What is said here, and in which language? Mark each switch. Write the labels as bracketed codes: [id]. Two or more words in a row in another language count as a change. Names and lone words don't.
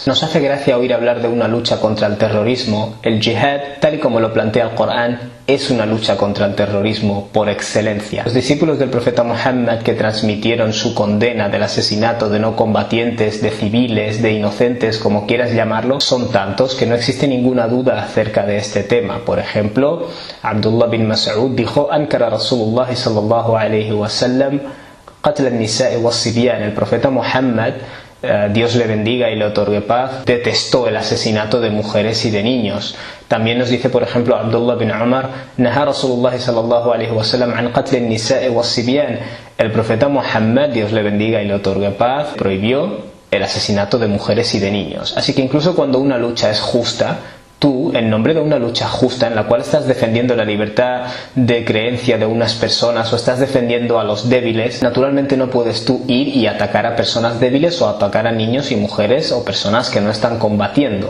[es] Nos hace gracia oír hablar de una lucha contra el terrorismo. El jihad, tal y como lo plantea el Corán, es una lucha contra el terrorismo por excelencia. Los discípulos del profeta Muhammad, que transmitieron su condena del asesinato de no combatientes, de civiles, de inocentes, como quieras llamarlo, son tantos que no existe ninguna duda acerca de este tema. Por ejemplo, [ar] Abdullah bin Mas'ud dijo: أنكر رسول الله صلى الله عليه وسلم قتل النساء والصبيان. [es] El profeta Muhammad, Dios le bendiga y le otorgue paz, detestó el asesinato de mujeres y de niños. También nos dice, por ejemplo, [ar] Abdullah bin Umar: نهى رسول الله صلى الله عليه وسلم عن قتل النساء والصبيان. [es] El profeta Muhammad, Dios le bendiga y le otorgue paz, prohibió el asesinato de mujeres y de niños. Así que incluso cuando una lucha es justa, Tú, en nombre de una lucha justa en la cual estás defendiendo la libertad de creencia de unas personas o estás defendiendo a los débiles, naturalmente no puedes tú ir y atacar a personas débiles o atacar a niños y mujeres o personas que no están combatiendo.